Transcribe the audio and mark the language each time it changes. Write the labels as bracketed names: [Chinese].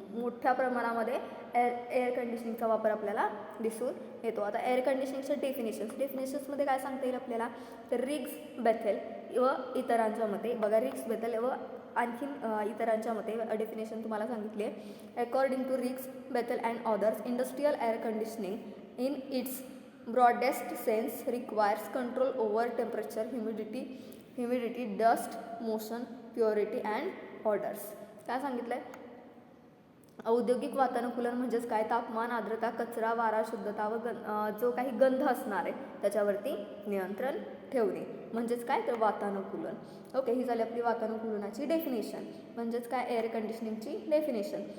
[Marathi] मोठ्या प्रमाणामध्ये एअर कंडिशनिंगचा वापर आपल्याला दिसून येतो. आता एअर कंडिशनिंगचे डेफिनेशन्समध्ये काय सांगता येईल आपल्याला, तर रिग्स, बेथेल व इतरांच्या मते, बघा रिग्स, बेथेल व आणखीन इतरांच्या मते डेफिनेशन तुम्हाला सांगितली आहे. [English] According to Riggs, Bethel and others, industrial air conditioning in its broadest sense requires control over temperature, humidity, dust, motion, purity and odors. [Marathi] काय सांगितलंय, औद्योगिक वातानुकूलन म्हणजेच काय, तापमान, आर्द्रता, कचरा, वारा, शुद्धता व जो काही गंध असणार आहे त्याच्यावरती नियंत्रण ठेवणे म्हणजेच काय, तर वातानुकूलन. ओके, ही झाली आपली वातानुकूलनाची डेफिनेशन, म्हणजेच काय, एअर कंडिशनिंगची डेफिनेशन.